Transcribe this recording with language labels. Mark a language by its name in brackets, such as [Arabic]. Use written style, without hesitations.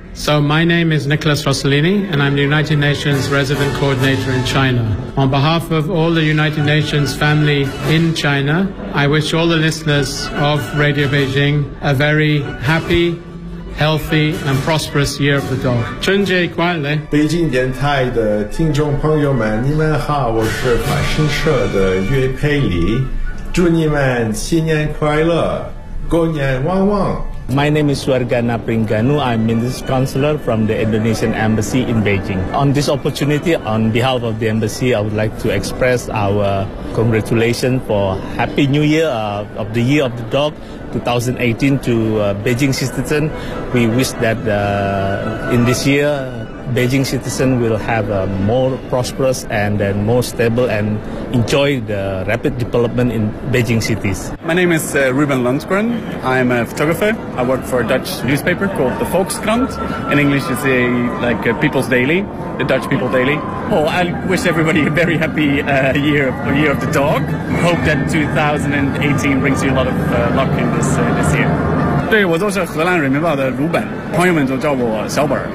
[English] So my name is Nicholas Rossellini, and I'm the United Nations Resident Coordinator in China. On behalf of all the United Nations family in China, I wish all the listeners of Radio Beijing a very happy, healthy, and prosperous Year of the Dog. [Chinese] 春节快乐！北京电台的听众朋友们，你们好，我是法新社的岳佩里，祝你们新年快乐，狗年旺旺。 [English] My name is Swargana Pringanu. I'm Minister Counselor from the Indonesian Embassy in Beijing. On this opportunity, on behalf of the Embassy, I would like to express our congratulations for Happy New Year of the Year of the Dog 2018 to Beijing citizens. We wish that in this year, Beijing citizens will have a more prosperous and then more stable and enjoy the rapid development in Beijing cities. My name is Ruben Lundgren. I'm a photographer. I work for a Dutch newspaper called the Volkskrant. In English, it's a People's Daily, the Dutch People Daily. Oh, I wish everybody a very happy year of the dog. Hope that 2018 brings you a lot of luck in this year. [Chinese] 对，我就是荷兰人民报的鲁本，朋友们就叫我小本。